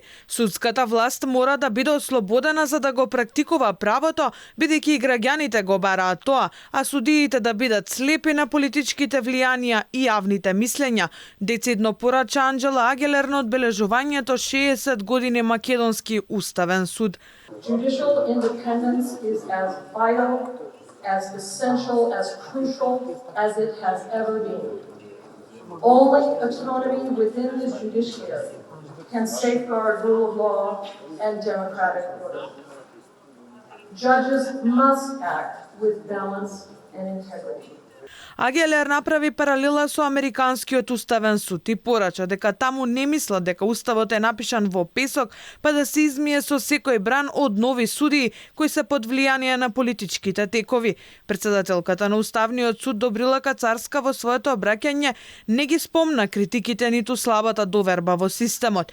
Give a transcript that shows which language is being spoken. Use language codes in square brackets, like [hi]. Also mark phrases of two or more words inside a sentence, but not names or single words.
[mk] Судската власт мора да биде ослободена за да го практикува правото, бидејќи и граѓаните го бараат тоа, а судиите да бидат слепи на политичките влијанија и јавните мислења. Децидно порача Анџела Агелер на одбележувањето 60 години Македонски уставен суд. [en] Judicial independence is as vital, as essential, as crucial as it has ever been. Only autonomy within the judiciary can safeguard rule of law and democratic order. Judges must act with balance and integrity. [mk] Агелер направи паралела со Американскиот уставен суд и порача дека таму не мислат дека уставот е напишан во песок, па да се измие со секој бран од нови судии кои се под влијание на политичките текови. Председателката на Уставниот суд Добрила Кацарска во своето обраќање не ги спомна критиките ниту слабата доверба во системот.